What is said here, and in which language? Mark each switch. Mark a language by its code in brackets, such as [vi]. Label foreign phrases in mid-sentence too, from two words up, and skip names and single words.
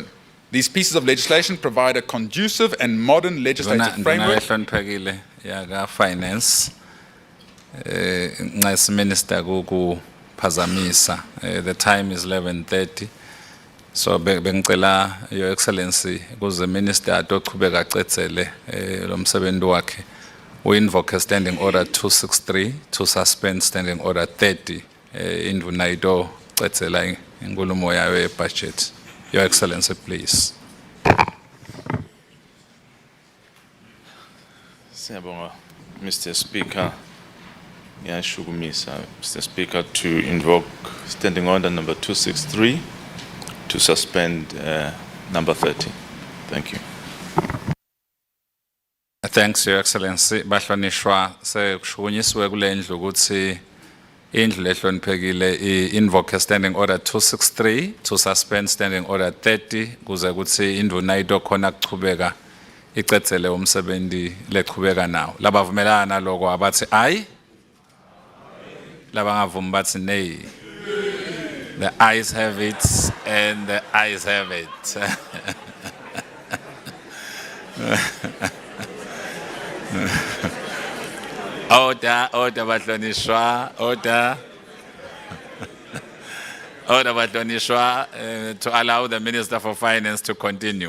[en] These pieces of legislation provide a conducive and modern legislative framework. Finance, Nice Minister Gugu Pazamisa. The time is 11:30. [ss] So bengicela [en] Your Excellency [ss] kuze Minister atoqhubeka acecele lo msebenzi wakhe. [en] We invoke Standing Order 263 to suspend Standing Order 30 [ss] induna ito cecela inkulumo yayo ye-budget. [en] Your Excellency, please. [ss] Siyabonga, [en] Mr. Speaker. [ss] Ngiyashukumisa, Mr. [en] Speaker, to invoke Standing Order number 263 to suspend number 30. Thank you. Thanks, Your Excellency. [ss] Bahlonishwa sekushukunyisiwe kule ndlu ukuthi indlu lehloniphekile [en] invoke Standing Order 263 to suspend Standing Order 30 [ss] kuze kuthi induna ito khona kuchubeka icecele umsebenzi lechubeka nawo. Labavumelana lokho abathi ayi, labangavumi bathi nay. [en] The ayes have it and the ayes have it. Order, bahlonishwa, order. Order, bahlonishwa, to allow the Minister for Finance to continue.